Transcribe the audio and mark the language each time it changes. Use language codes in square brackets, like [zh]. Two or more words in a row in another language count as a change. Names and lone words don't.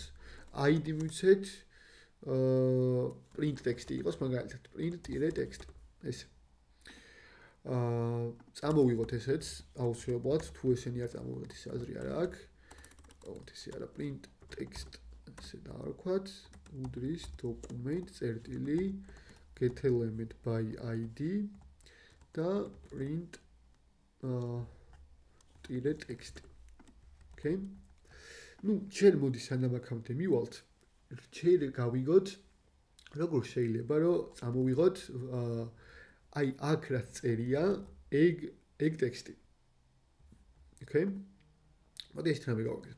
[ka] ID მივცეთ [en] print text [ka] იყოს მაგალითად [en] print-text [ka] ეს. წამოვიღოთ ესეც აუცილებლად თუ ესენი არ წამოვიღეთ ის აზრი არ აქვს. ესე არა [en] print text [ka] ესე დავარქვათ უდრის document წერტილი [en] get element by ID [ka] და [en] print text. Okay? [ka] ნუ ჯერ მოდი სანამ აქამდე მივალთ ჯერ გავიგოთ როგორ შეიძლება რომ წამოვიღოთ აი აქ რაც წერია egg ტექსტი. Okay? მოდი ეს რამე გავაკეთოთ.